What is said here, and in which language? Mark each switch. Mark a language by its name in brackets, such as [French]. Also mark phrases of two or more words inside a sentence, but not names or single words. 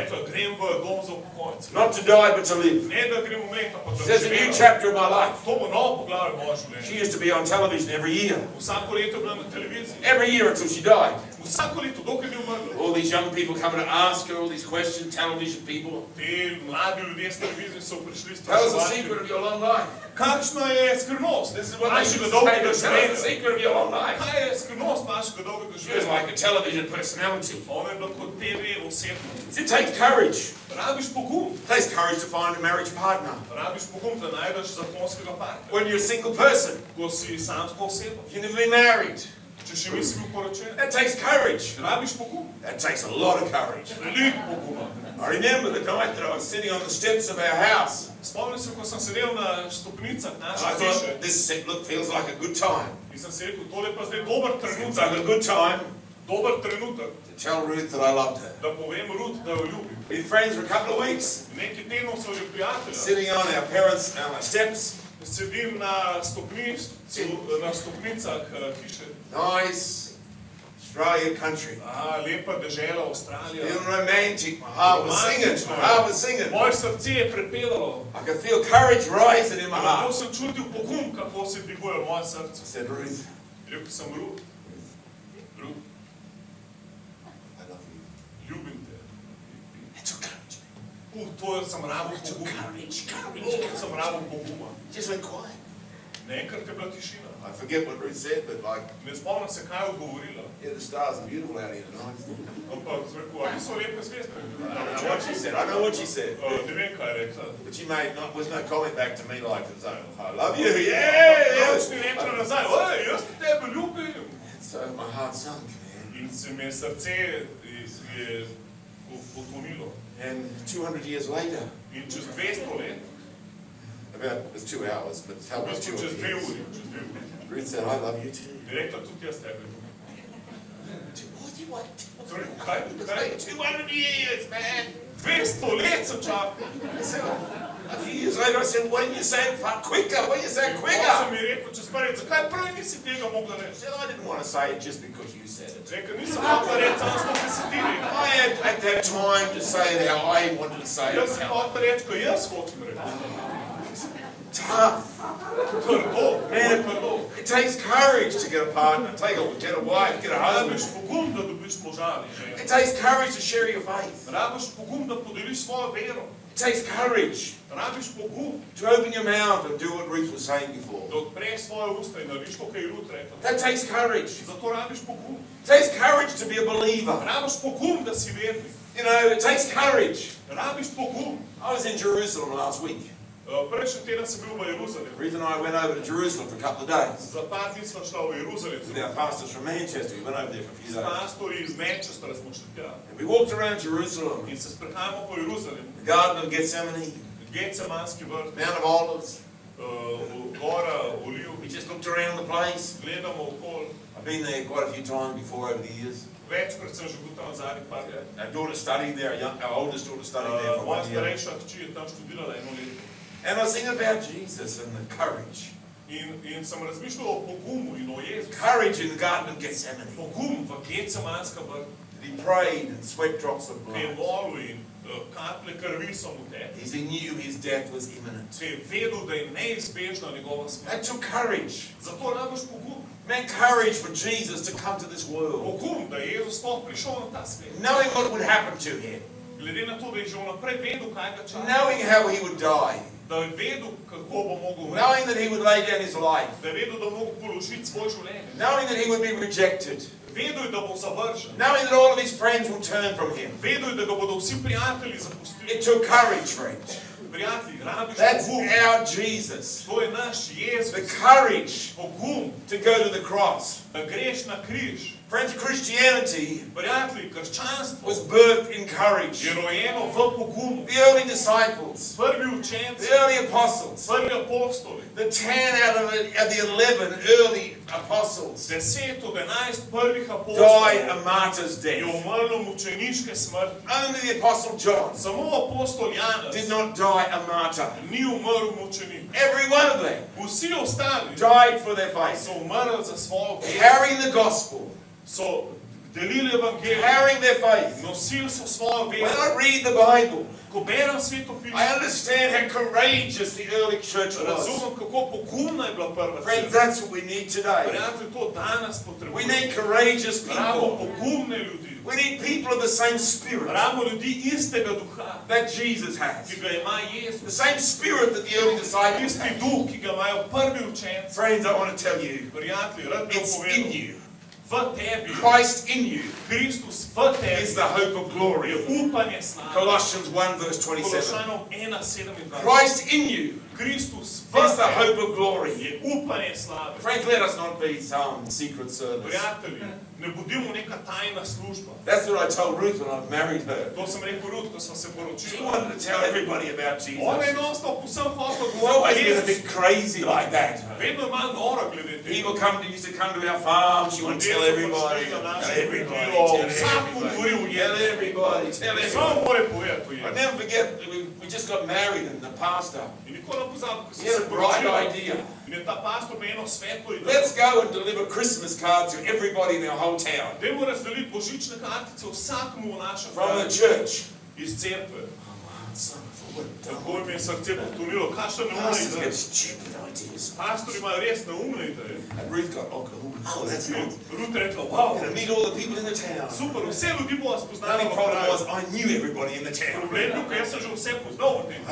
[Slovenian] Rekla, grem v dom za upokojence. [English] Not to die, but to live. [Slovenian] Ne da grem umreti, ampak da [English] There's a new [Slovenian] živela. [English] chapter of my life. [Slovenian] To bo novo poglavje moje življenje. [English] She used to be on television every year. [Slovenian] Vsako leto je bila na televiziji. [English] Every year until she died. [Slovenian] Vsako leto, dokaj ni umrla. [English] All these young people coming to ask her all these questions, television people. [Slovenian] Ti mladi ljudje s televizije so prišli [English] Tell us the [Slovenian] spraševati. [English] secret of your long life. [Slovenian] Kakšna je skrivnost [English] This is what they used [Slovenian] vašega [English] to say. [Slovenian] dolgega [English] Tell us the [Slovenian] življenja? [English] secret of your long life. [Slovenian] Kaj je skrivnost vašega dolgega [English] She was [Slovenian] življenja? [English] like a television personality. [Slovenian] Ona je bila kot TV osebnost. [English] It takes courage. [Slovenian] Rabiš pogum. [English] It takes courage to find a marriage partner. [Slovenian] Rabiš pogum, da najdeš zakonskega partnerja. [English] When you're a single person, [Slovenian] Ko si samska oseba. [English] you've never been married. [Slovenian] Če še nisi bil poročen. [English] That takes courage. [Slovenian] Rabiš pogum. [English] That takes a lot of courage. [Slovenian] Veliko poguma. [English] I remember the night that I was sitting on the steps of our house. [Slovenian] Spomnim se, ko sem sedel na stopnicah [English] And [Slovenian] naše [English] I [Slovenian] hiše. [English] thought, this look feels like a good time. [Slovenian] In sem si rekel, tole pa zdaj dober [English] Seems like a [Slovenian] trenutek. [English] good time [Slovenian] Dober trenutek, [English] to tell Ruth that I loved her. [Slovenian] da povem Ruth, da jo ljubim. [English] Been friends for a couple of weeks, [Slovenian] Nekaj tednov so že prijatelja. [English] sitting on our parents' steps. [Slovenian] Sedim na stopnicah hiše. [English] Nice Australia country. [Slovenian] Lepa dežela Avstralija. [English] Feeling romantic. My heart was singing. My heart was singing. [Slovenian] Moje srce je prepevalo. [English] I could feel courage rising in my [Slovenian] Lahko [English] heart. [Slovenian] sem čutil pogum, kako se dviguje moje srce. [English] I said, Ruth, [Slovenian] Rekel sem Ruth, Ruth, [English] I love you. [Slovenian] ljubim te. [English] It took courage. [Slovenian] To sem rabil pogum. [English] Courage. [Slovenian] To sem rabil poguma. [English] It just went quiet. [Slovenian] Naenkrat je bila tišina. [English] I forget what Ruth said, but like, [Slovenian] Ne spomnim se, kaj je odgovorila. [English] yeah, the stars are beautiful out here tonight. [Slovenian] Ampak sem rekel, ali so lepe zvezde? [English] I don't know what she said. I know what she said. [Slovenian] Ne vem, kaj je rekla. [English] But she made was no comment back to me like, I love you. Yeah. [Slovenian] Nič ni rekla nazaj, oj, jaz tebe ljubim. [English] So my heart sunk, man. [Slovenian] In se mi je srce je potonilo. [English] And 200 years later, [Slovenian] In čez 200 let, [English] it was 2 hours, but it [Slovenian] v [English] felt like [Slovenian] bistvu [English] 2 [Slovenian] čez 2 [English] years. [Slovenian] uri, [English] Ruth said, I love you too. [Slovenian] je rekla tudi jaz tebe ljubim. [English] What? [Slovenian] Sem rekel, kaj? [English] It's like 200 years, man. [Slovenian] 200 let sem čakal. [English] So, a few years later, I said, why didn't you say it quicker? Why didn't you say it [Slovenian] Potem sem [English] quicker? [Slovenian] ji rekel čez par let, zakaj prej nisi tega mogla [English] I [Slovenian] reči? [English] said, I didn't want to say it just because you said it. [Slovenian] Rekel, nisem mogla reči, samo smo ti si ti rekel. [English] I had that time to say it how I wanted to say [Slovenian] Jaz [English] it. [Slovenian] sem [English] How [Slovenian] mogla reči, ko jaz hočem reči. [English] tough. [Slovenian] Trdo, [English] Man, [Slovenian] trdo. [English] it takes courage to get a partner, get a wife, get a [Slovenian] Rabiš [English] husband. [Slovenian] pogum, da dobiš moža ali ženo. [English] It takes courage to share your faith. [Slovenian] Rabiš pogum, da podeliš svojo vero. [English] It takes courage [Slovenian] Rabiš pogum, [English] to open your mouth and do what Ruth was saying before. [Slovenian] da odpreš svoje usta in narediš to, kar je Ruth rekla. [English] That takes courage. [Slovenian] Zato rabiš pogum. [English] It takes courage to be a believer. [Slovenian] Rabiš pogum, da si vernik. [English] You know, it takes courage. [Slovenian] Rabiš pogum. [English] I was in Jerusalem last week. [Slovenian] Prejšnji teden sem bil v Jeruzalemu. [English] Ruth and I went over to Jerusalem for a couple of days. [Slovenian] Za par dni sva šla v Jeruzalem. [English] With our pastors from Manchester, we went over there for a few [Slovenian] S [English] days. [Slovenian] pastorji iz Manchestra smo šli tja. [English] And we walked around Jerusalem, [Slovenian] In se sprehajamo po Jeruzalemu. [English] the Garden of Gethsemane, [Slovenian] Getsemanski vrt, [English] Mount of Olives. [Slovenian] gora Oliv. [English] We just looked around the place. [Slovenian] Gledamo okoli. [English] I've been there quite a few times before over the years. [Slovenian] Večkrat sem že bil tam zadnjih par let. [English] Our daughter studied there, our oldest daughter studied there for [Slovenian] Moja [English] 1 year. [Slovenian] starejša hči je tam študirala 1 leto. [English] And I was thinking about Jesus and the courage. [Slovenian] In sem razmišljal o pogumu in o Jezusu. [English] Courage in the Garden of Gethsemane. [Slovenian] Pogum v Getsemanskem vrtu. [English] He prayed and sweat drops of [Slovenian] Ker je [English] blood. [Slovenian] molil in kaplje krvi so mu tekle. [English] He knew his death was imminent. [Slovenian] Ker je vedel, da je neizbežna njegova smrt. [English] That took courage. [Slovenian] Zato rabiš pogum. [English] Meant courage for Jesus to come to this world. [Slovenian] Pogum, da je Jezus sploh prišel na ta svet. [English] Knowing what would happen to him. [Slovenian] Glede na to, da je že vnaprej vedel, kaj ga čaka. [English] Knowing how he would die. [Slovenian] Da je vedel, kako bo mogel umreti. [English] Knowing that he would lay down his life. [Slovenian] Da je vedel, da bo mogel položiti svoje življenje. [English] Knowing that he would be rejected. [Slovenian] Vedel je, da bo zavržen. [English] Knowing that all of his friends will turn from him. [Slovenian] Vedel je, da ga bodo vsi prijatelji zapustili. [English] It took courage, friend. [Slovenian] Prijatelji, rabiš [English] That's [Slovenian] pogum. [English] our Jesus. [Slovenian] To je naš Jezus. [English] The courage [Slovenian] Pogum, [English] to go to the cross. [Slovenian] da greš na križ. [English] Friends, Christianity [Slovenian] Prijatelji, krščanstvo [English] was birthed in courage. [Slovenian] je rojeno v pogumu. [English] The early disciples, [Slovenian] Prvi učenci, [English] the early apostles, [Slovenian] prvi apostoli, [English] the 10 out of the 11 early apostles [Slovenian] 10 od 11 prvih [English] died [Slovenian] apostolov [English] a martyr's [Slovenian] je [English] death. [Slovenian] umrlo mučeniške smrti. [English] Only the apostle John [Slovenian] Samo apostol Janez [English] did not die a martyr. [Slovenian] ni umrl mučenik. [English] Every one of them [Slovenian] Vsi ostali [English] died for their faith, [Slovenian] so umrli za svojo vero, [English] carrying the gospel, [Slovenian] so delili evangelij, [English] carrying their faith. [Slovenian] nosili so svojo [English] When [Slovenian] vero. [English] I read the Bible, [Slovenian] Ko berem Sveto pismo, [English] I understand how courageous the early church was. [Slovenian] razumem, kako pogumna je bila prva [English] Friends, [Slovenian] cerkev. [English] that's what we need today. [Slovenian] Prijatelji, to danes [English] We [Slovenian] potrebujemo. [English] need courageous [Slovenian] Rabimo [English] people. [Slovenian] pogumne ljudi. [English] We need people of the same spirit [Slovenian] Rabimo ljudi istega duha, [English] that Jesus has. [Slovenian] ki ga ima [English] The [Slovenian] Jezus. [English] same spirit that the early disciples [Slovenian] Isti [English] had. [Slovenian] duh, ki ga imajo prvi učenci. [English] Friends, I want to tell you, [Slovenian] Prijatelji, rad bi vam [English] it's in [Slovenian] povedal, [English] you. [Slovenian] v tebi, [English] Christ in you [Slovenian] Kristus v tebi [English] is the hope of [Slovenian] je [English] glory. [Slovenian] upanje slave. [English] Colossians 1 verse 27. [Slovenian] Kološanom 1:27. [English] Christ in you [Slovenian] Kristus v [English] is the [Slovenian] tebi [English] hope of glory. [Slovenian] je upanje slave. [English] Friends, let us not be some secret service. [Slovenian] Prijatelji, ne budimo neka tajna služba. [English] That's what I told Ruth when I married her. [Slovenian] To sem rekel Ruth, ko smo se [English] She [Slovenian] poročili. [English] wanted to tell everybody about Jesus. [Slovenian] Ona je non-stop vsem hotel [English] She's always [Slovenian] govoriti o [English] been a bit [Slovenian] Jezusu. [English] crazy like that. [Slovenian] Vedno je malo nora glede tega. [English] People used to come to our farm. She wanted to tell everybody. Tell everybody. Tell everybody. Tell [Slovenian] Samo [English] everybody. [Slovenian] more povedati o [English] I [Slovenian] Jezusu. [English] never forget, we just got married and the pastor, [Slovenian] In nikoli ne pozabim, ko [English] he [Slovenian] sem [English] had [Slovenian] se [English] a bright [Slovenian] poročil. [English] idea. [Slovenian] In je ta pastor imel eno svetlo idejo. [English] Let's go and deliver Christmas cards to everybody in our whole town. [Slovenian] Dajmo razdeliti božične kartice vsakmu v našem [English] From the [Slovenian] kraju [English] church. [Slovenian] iz cerkve. [English] Son, what a [Slovenian] Tako mi je srce potonilo, kakšne neumne [English] Pastors [Slovenian] ideje. [English] get stupid ideas. [Slovenian] Pastor ima res neumne ideje. [English] And Ruth got, oh, that's good. [Slovenian] Ruth je rekla, [English] wow, I'm going to meet all the people in the town. [Slovenian] super, vse ljudi bo vas [English] The [Slovenian] poznali [English] only [Slovenian] v [English] problem was [Slovenian] kraju. [English] I knew everybody in the town. [Slovenian] Problem je bil, ker jaz sem že vse poznal v tem